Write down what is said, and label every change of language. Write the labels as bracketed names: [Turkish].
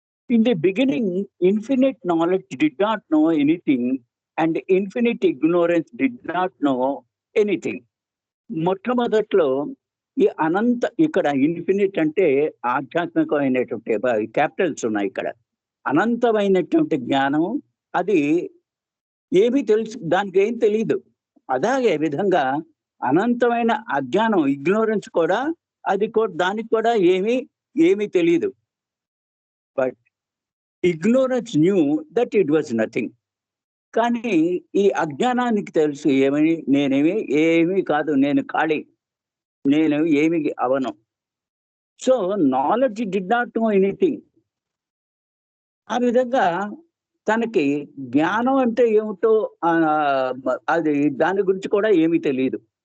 [English] In the beginning, infinite knowledge did not know anything, and infinite ignorance did not know anything. [Telugu] మొట్టమొదట్లో ఈ ఇక్కడ infinite అంటే ఆధ్యాత్మికమైనటువంటి Capitals ఉన్నాయి ఇక్కడ. అనంతమైనటువంటి జ్ఞానం అది ఏమీ దానికి ఏం తెలీదు. అలాగే విధంగా అనంతమైన అజ్ఞానం ఇగ్నోరెన్స్ కూడా దానికి కూడా ఏమీ తెలీదు. [English] But ignorance knew that it was nothing. [Telugu] కానీ ఈ అజ్ఞానానికి తెలుసు ఏమీ కాదు, నేను ఖాళీ, నేను ఏమి అవను. [English] So knowledge did not know anything. [Telugu] ఆ విధంగా తనకి జ్ఞానం అంటే ఏమిటో అది దాని గురించి కూడా ఏమీ తెలియదు.